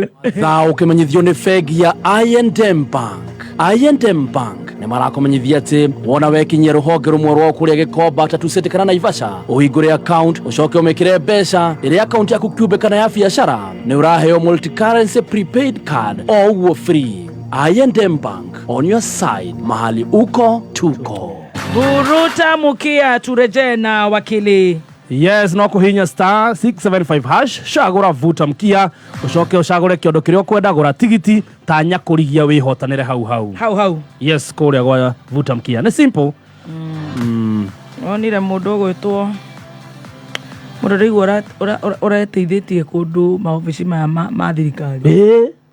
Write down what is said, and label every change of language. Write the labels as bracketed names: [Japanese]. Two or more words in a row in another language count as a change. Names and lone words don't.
[Kikuyu] Thao kimenyithio ni bengi ya I&M Bank. I&M Bank ni marakomenyithia ati wona wekinyia ruhonge rumwe rwa kuria gikomba tatusete kana Naivasha uhingure account ucoke umekire mbeca iri account yaku kiumbe kana ya biashara ni uraheo [English] multi currency prepaid card [Kikuyu] o uguo free. [Swahili] I&M Bank, [English] on your side [Swahili] mahali uko tuko. Buruta mukia turejee na wakili. [Kikuyu] Yes, no kuhinya star 675 hash shagura vuta mkia ucoke ucagure kiondo kiria kwenda gura tigiti tanya kurigia wihotanire hau. Yes, kuria gwa vuta mkia ni simple. Onire mundu gwitwo murorigo urateithitie kundu maofici ma thirikari.